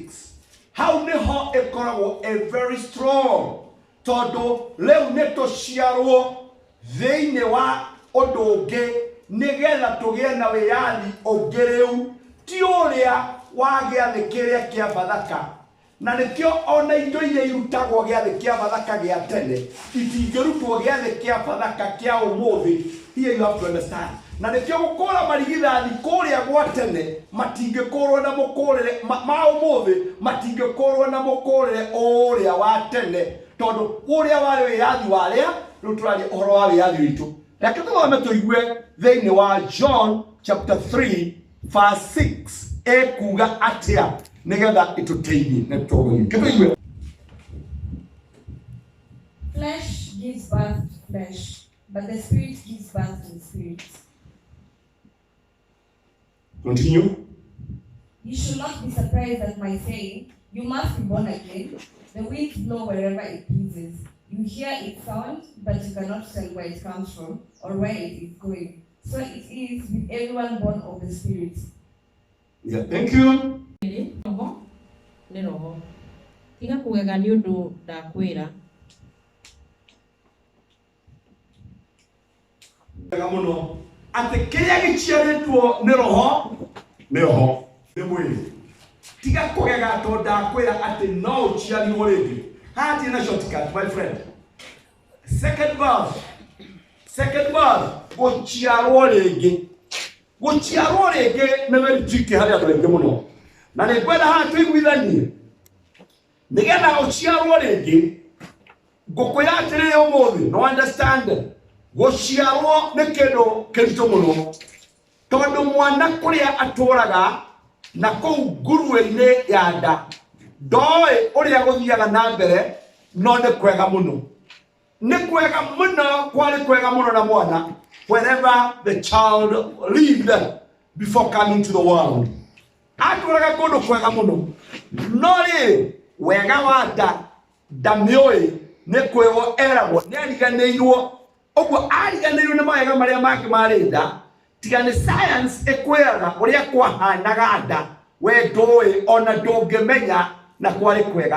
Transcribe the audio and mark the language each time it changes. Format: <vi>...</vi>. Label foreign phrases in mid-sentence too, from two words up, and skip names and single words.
<ki>Hau nĩho ĩkoragwo</ki> <en>very strong,</en> <ki>tondũ rĩu nĩ tũciarwo thĩinĩ wa ũndũ ũngĩ nĩgetha tũgĩe na wĩyathi ũngĩ rĩu, ti ũrĩa wa gĩathĩ kĩrĩa kĩa Bathaka. Na nĩkĩo ona indo iria irutagwo gĩathĩ kĩa Bathaka gĩa tene itingĩrutwo gĩathĩ kĩa Bathaka kĩa ũmũthĩ.</ki> <en>Here you have to understand.</en> <ki>Na nĩkĩo gũkũra marigithathi kũrĩa gwa tene matingĩkũrwo na mũkũrĩre ma ũmũthĩ, matingĩkũrwo na mũkũrĩre ũrĩa wa tene, tondũ ũrĩa warĩ wĩyathi warĩa rĩu tũraria ũhoro wa wĩyathi witũ. Reke tũthome tũigue thĩinĩ wa John</ki> <en>chapter 3 verse 6</en> <ki>ekuga atĩa nĩgetha ĩtũteithie na tũtũgĩe.</ki> <en>Flesh gives birth to flesh, but the spirit gives birth to the spirit. Continue. You should not be surprised at my saying, you must be born again. The winds blow wherever it pleases. You hear its sound, but you cannot tell where it comes from or where it is going. So it is with everyone born of the Spirit. Yeah, thank you.</en> <ki>Nĩ roho. Tiga kũgega nĩ ũndũ ndakwĩra. Wega mũno. Atĩ kĩrĩa gĩciarĩtwo nĩ roho, nĩ roho, nĩ mwĩrĩ. Tiga kũgega tondũ ndakwĩra atĩ no ũciarirwo rĩngĩ. Haha hatirĩ na</ki> <en>shortcut, my friend. Second verse,</en> <ki>gũciarwo rĩngĩ. Gũciarwo rĩngĩ nĩ</ki> <en>very tricky</en> <ki>harĩ andũ aingĩ mũno. Na nĩ ngwenda haha tũiguithanie. Nĩgetha ũciarwo rĩngĩ, ngũkwĩra atĩrĩrĩ ũmũthĩ, no understand. Gũciarwo nĩ kĩndũ kĩritũ mũno. tondu mwana kuria aturaga na kou nguruwe-ini ya nda ndoi uria guthiaga na mbere no ni kwega muno. Ni kwega muno, kwari kwega muno na mwana</ki> <en>wherever the child lived before coming to the world.</en> <ki>Aturaga kundu kwega muno no ri wega wa nda ndamioi ni kwego eragwo ni ariganirwo. Oguo ariganirwo ni mawega maria make mari nda tiga ni science ekweraga uria kwahanaga nda we ndoi ona ndungimenya na kwari kwega.</ki>